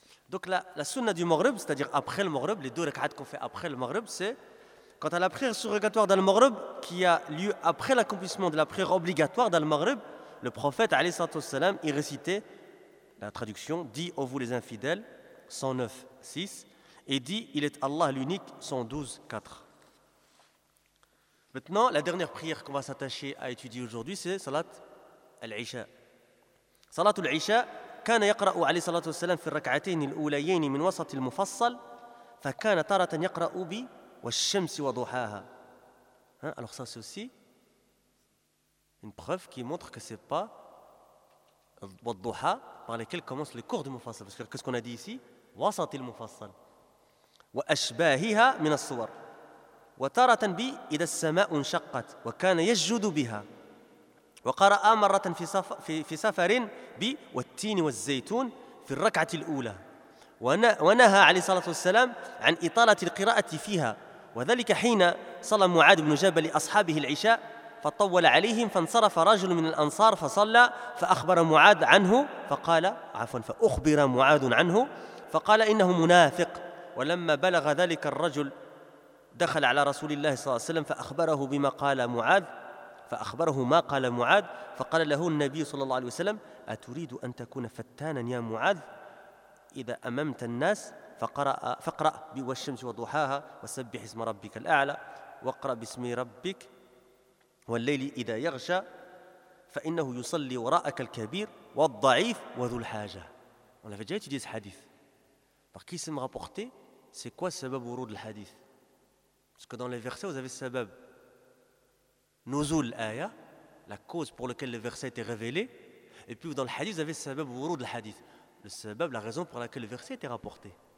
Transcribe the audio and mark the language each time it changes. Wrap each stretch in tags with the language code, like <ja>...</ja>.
<fr>Donc la sunna du Maghrib, c'est-à-dire après le Maghrib, les deux rak'at qu'on fait après le Maghrib, c'est quant à la prière surrogatoire dans le Maghrib, qui a lieu après l'accomplissement de la prière obligatoire dans le Maghrib, le prophète,</fr> <ar>alayhi salam,</ar> <fr>y récitait la traduction, dit au vous les infidèles, 109-6, et dit, il est Allah l'unique, 112-4. Maintenant, la dernière prière qu'on va s'attacher à étudier aujourd'hui, c'est Salat al-Isha.</fr> <ar>Salat al-Isha, كان يقرأ عليه الصلاة والسلام في الركعتين الأوليين من وسط المفصل، فكان طارة يقرأ بي والشمس وضحاها.</ar> <fr>Alors ça c'est aussi une preuve qui montre que c'est pas وضحا par lesquels commence le cours du Mufassal. Parce que qu'est-ce qu'on a dit ici?</fr> <ar>وسط المفصل وأشباهها من الصور وطارة بي إذا السماء انشقت وكان يسجد بها وقرأ مرة في سفر ب والتين والزيتون في الركعة الأولى ونهى عليه الصلاة والسلام عن إطالة القراءة فيها وذلك حين صلى معاذ بن جبل لأصحابه العشاء فطول عليهم فانصرف رجل من الأنصار فصلى فأخبر معاذ عنه فقال عفوا فأخبر معاذ عنه فقال إنه منافق ولما بلغ ذلك الرجل دخل على رسول الله صلى الله عليه وسلم فأخبره بما قال معاذ فأخبره ما قال معاذ فقال له النبي صلى الله عليه وسلم أتريد أن تكون فتانا يا معاذ إذا أممت الناس فقرأ بالشمس وضحاها وسبح اسم ربك الأعلى وقرأ باسم ربك والليل إذا يغشى فإنه يصلي وراءك الكبير والضعيف وذو الحاجة.</ar> <fr>On avait déjà étudié ce hadith. Par qui s'est rapporté? C'est quoi le sabab</fr> <ar>ورود الحديث?</ar> <fr>Parce que dans les versets vous avez le</fr> <ar>sabab Nuzul aya,</ar> <fr>la cause pour laquelle le verset a été révélé. Et puis dans le hadith, vous avez le</fr> <ar>sabab wurud al-hadith,</ar> <fr>le sabab, la raison pour laquelle le verset a été rapporté.</fr>